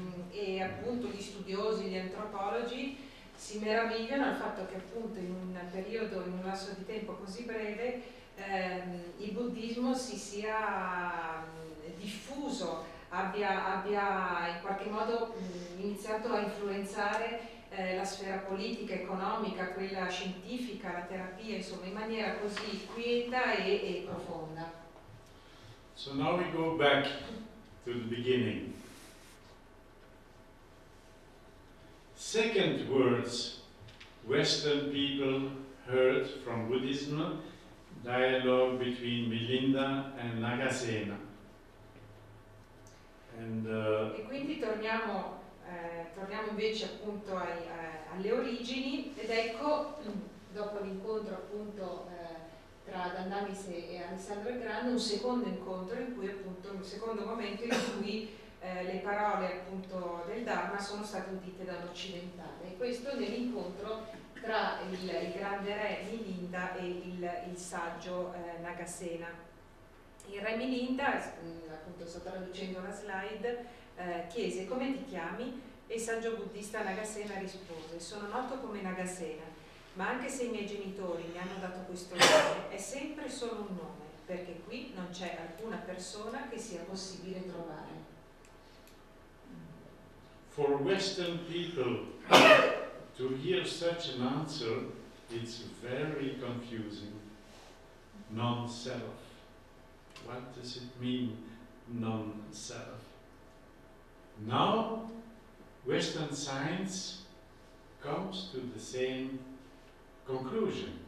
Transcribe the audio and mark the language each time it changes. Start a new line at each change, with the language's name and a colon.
Italian: E appunto gli studiosi, gli antropologi si meravigliano al fatto che appunto in un periodo, in un lasso di tempo così breve, il buddismo si sia diffuso, abbia in qualche modo iniziato a influenzare la sfera politica, economica, quella scientifica, la terapia, insomma, in maniera così quieta e profonda.
English: So now we go back to the beginning. Second words Western people heard from Buddhism, dialogue between Milinda and Nagasena.
Italian: E quindi torniamo invece appunto alle origini, ed ecco, dopo l'incontro appunto tra Dandamis e Alessandro il Grande, un secondo incontro in cui appunto, un secondo momento in cui le parole appunto del Dharma sono state udite da un occidentale, e questo nell'incontro tra il grande re Milinda e il saggio Nagasena. Il re Milinda, appunto sto traducendo la slide, chiese: come ti chiami? E il saggio buddista Nagasena rispose: sono noto come Nagasena, ma anche se i miei genitori mi hanno dato questo nome, è sempre solo un nome, perché qui non c'è alcuna persona che sia possibile trovare.
English: for Western people to hear such an answer, it's very confusing. Non-self. What does it mean, non-self? Now, Western science comes to the same conclusion.